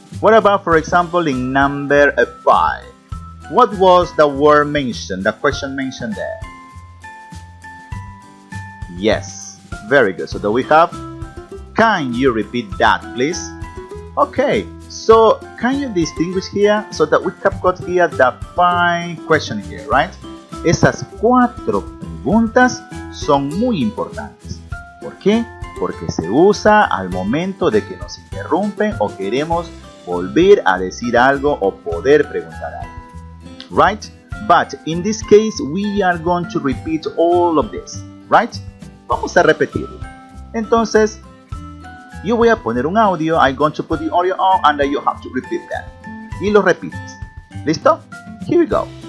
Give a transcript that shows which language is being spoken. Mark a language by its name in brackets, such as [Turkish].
[English] What about, for example, in number 5? What was the word mentioned, the question mentioned there? Yes, very good. So that we have, can you repeat that, please? Okay, so can you distinguish here so that we have got here the 5 question here, right? [Spanish] Esas 4 preguntas son muy importantes. ¿Por qué? Porque se usa al momento de que nos interrumpen o queremos volver a decir algo o poder preguntar algo. [English] Right? But in this case, we are going to repeat all of this. Right? [Spanish] Vamos a repetirlo. Entonces, yo voy a poner un audio. [English] I'm going to put the audio on and then you have to repeat that. [Spanish] Y lo repites. ¿Listo? [English] Here we go.